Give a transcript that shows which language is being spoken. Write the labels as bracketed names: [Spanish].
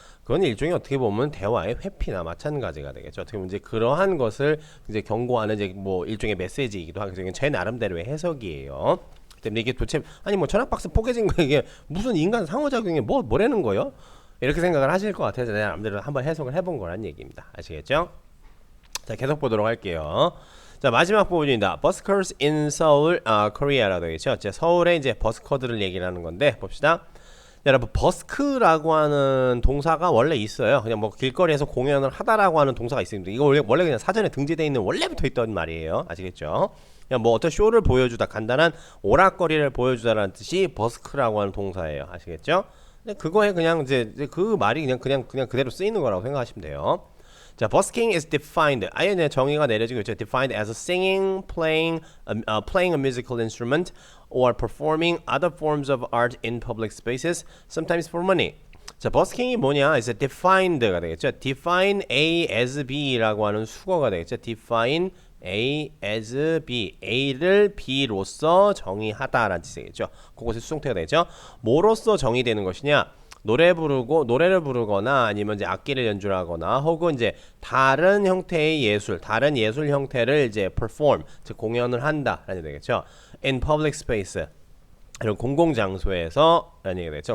[Korean] 그건 일종의 어떻게 보면 대화의 회피나 마찬가지가 되겠죠. 어떻게 보면 이제 그러한 것을 이제 경고하는 이제 뭐 일종의 메시지이기도 하고, 제 나름대로의 해석이에요. 때문에 이게 도대체 뭐 전화박스 포개진 거 이게 무슨 인간 상호작용이 뭐라는 거요? 이렇게 생각을 하실 것 같아서 내가 남들은 한번 해석을 해본 거란 얘기입니다. 아시겠죠? 자, 계속 보도록 할게요. 자, 마지막 부분입니다. [English] Buskers in Seoul, Korea [Korean] 라고 되겠죠. 서울에 이제 버스커들을 얘기를 하는 건데 봅시다. 여러분 버스크라고 하는 동사가 원래 있어요. 그냥 뭐 길거리에서 공연을 하다라고 하는 동사가 있습니다. 이거 원래 그냥 사전에 등재되어 있는 원래부터 있던 말이에요. 아시겠죠? 그냥 뭐 어떤 쇼를 보여주다, 간단한 오락거리를 보여주다라는 뜻이 버스크라고 하는 동사예요. 아시겠죠? 그거에 그냥 이제 그 말이 그냥 그대로 쓰이는 거라고 생각하시면 돼요. [English] 자, busking is defined. [Korean] 아예 정의가 내려지고 있죠. [English] Defined as singing, playing a musical instrument, or performing other forms of art in public spaces, sometimes for money. [Korean] 자, busking이 뭐냐? [English] is defined [Korean] 가 되겠죠. [English] Define A as B [Korean] 라고 하는 수거가 되겠죠. [English] Define A as B, [Korean] A를 B로서 정의하다라는 뜻이겠죠. 그것이 수동태가 되죠. 뭐로서 정의되는 것이냐? 노래를 부르거나 아니면 이제 악기를 연주하거나 혹은 이제 다른 예술 형태를 이제 perform, 즉 공연을 한다라는 되겠죠. [English] In public space, [Korean] 이런 공공장소에서 라는 얘기가 되죠.